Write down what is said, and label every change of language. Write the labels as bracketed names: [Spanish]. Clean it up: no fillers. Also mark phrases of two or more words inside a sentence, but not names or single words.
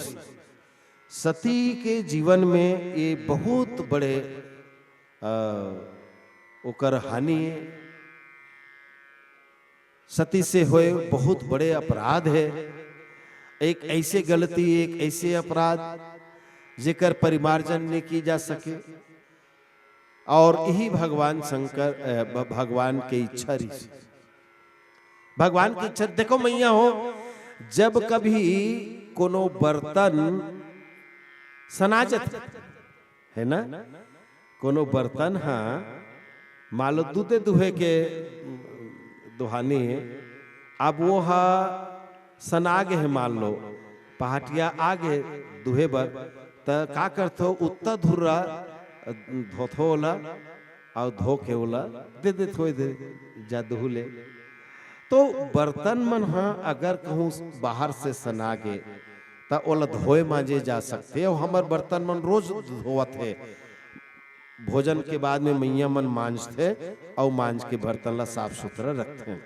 [Chhattisgarhi] सती के जीवन में ये बहुत बड़े ओकर हानि है सती से होए बहुत बड़े अपराध है एक ऐसे गलती एक ऐसे अपराध जेकर परिमार्जन नहीं की जा सके और यही भगवान शंकर भगवान की इच्छा रही भगवान की इच्छा। देखो मैया हो जब कभी कोनो बर्तन सनाजत है ना कोनो बर्तन हाँ मालो दूधे दुहे के दुहानी है अब वो हा सनागे है मान लो पहाटिया आगे दुहे बर त का करथो उत्ता धुर्रा धोथोला और धो के ओला दे दे थोड़े दे जा दुहले तो बर्तन मन हाँ अगर कहूँ बाहर से सनागे तो ओला धोए मांजे जा सकते और हमार बर्तन मन रोज धोवत है भोजन के बाद में मैया मन मांजते और मांज के बर्तन ला साफ सुथरा रखते हैं।